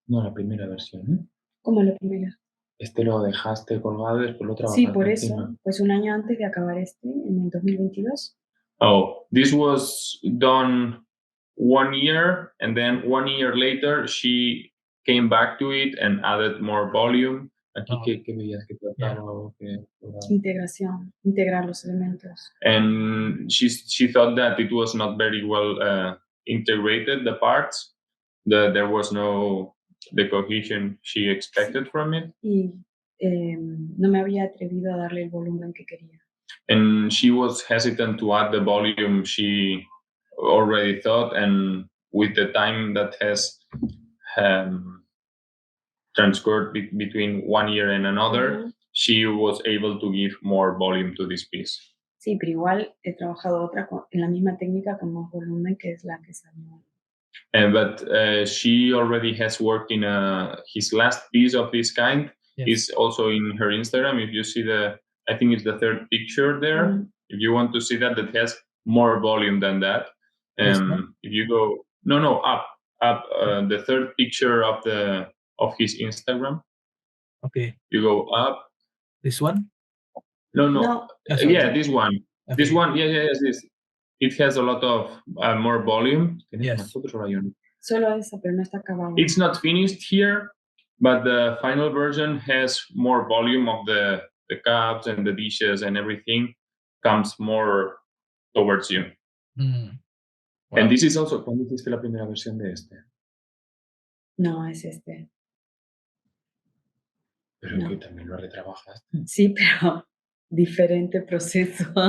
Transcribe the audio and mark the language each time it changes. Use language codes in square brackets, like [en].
[es] No, la primera versión, ¿eh? ¿Cómo la primera? Este lo dejaste colgado y después lo trabajaste. Sí, por eso. Encima. Pues un año antes de acabar en el 2022. [en] Oh, this was done 1 year, and then 1 year later she came back to it and added more volume. [es] Aquí, ¿qué veías que trataba? Integración, integrar los elementos. [en] And she thought that it was not very well integrated, the parts. There was no the cohesion she expected from it. [es] Y no me había atrevido a darle el volumen que quería. [en] And she was hesitant to add the volume she already thought, and with the time that has transcorred between 1 year and another, she was able to give more volume to this piece. [es] Sí, pero igual he trabajado otra en la misma técnica con más volumen, que es la que salió. [en] But she already has worked in his last piece of this kind. Is also in her Instagram. If you see I think it's the third picture there. If you want to see that has more volume than that. If you go, up, the third picture of his Instagram. Okay. You go up. This one? No. Yeah, this one. Okay. This one. Yes. This. It has a lot of more volume. Yes. [es] Solo esa, pero no está acabado. [en] It's not finished here, but the final version has more volume of the cups and the dishes and everything comes more towards you. Wow. And this is also, [es] ¿cuándo hiciste la primera versión de este? No, es este. Pero que también lo retrabajaste. Sí, pero diferente proceso.